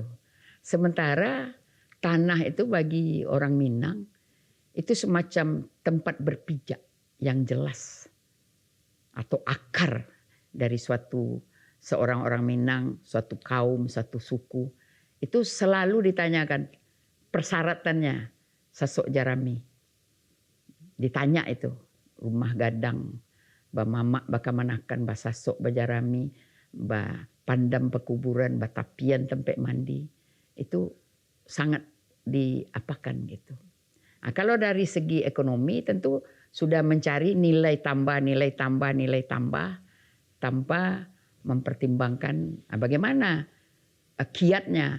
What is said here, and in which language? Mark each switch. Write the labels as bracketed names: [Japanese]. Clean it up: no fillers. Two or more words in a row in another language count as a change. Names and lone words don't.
[Indonesian] Sementara tanah itu bagi orang Minang itu semacam tempat berpijak yang jelas atau akar dari seorang orang Minang, suatu kaum, suatu suku, itu selalu ditanyakan persyaratannya [Minangkabau] sasok jarami. [Indonesian] ditanya itu, [Minangkabau] rumah gadang, ba mamak baka manakan, ba sasok bajarami, ba pandam pekuburan, ba tapian tempat mandi. [Indonesian] Itu sangat diapakan gitu. Nah, kalau dari segi ekonomi tentu sudah mencari nilai tambah, nilai tambah, nilai tambah tanpa mempertimbangkan bagaimana kiatnya.